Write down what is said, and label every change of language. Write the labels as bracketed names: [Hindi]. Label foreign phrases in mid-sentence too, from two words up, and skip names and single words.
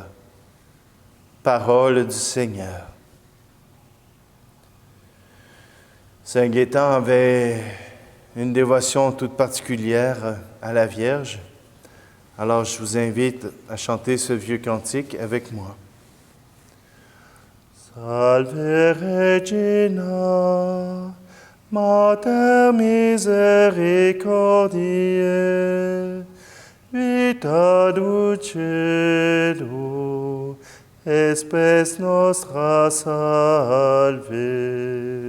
[French] Parole du Seigneur. Saint Gaétan avait une dévotion toute particulière à la Vierge. Alors je vous invite à chanter ce vieux cantique avec moi. [Latin] Salve Regina, Mater misericordiae, vita dulcedo, espes nostra salve.